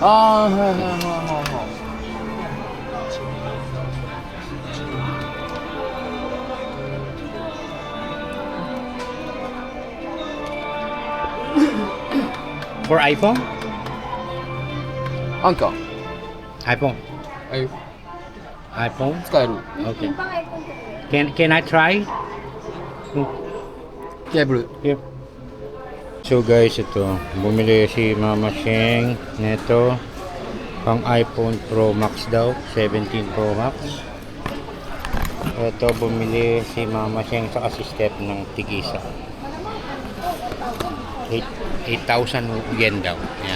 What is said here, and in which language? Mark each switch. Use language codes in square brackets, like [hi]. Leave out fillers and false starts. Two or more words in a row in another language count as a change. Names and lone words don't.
[en] For iPhone? [ja] アンカー [en] iPhone. [ja] はい [en] iPhone? [ja] 使える [en] Okay. [tl] Yung pang iPhone ko yun. [en] Can I try? [ja] ケーブル [en] Yep. [tl] So guys, ito. Bumili si Mama Sheng neto. Pang iPhone Pro Max daw. 17 Pro Max. Ito, bumili si Mama Sheng sa step ng tigisa. 8,000 yen daw. Ayan.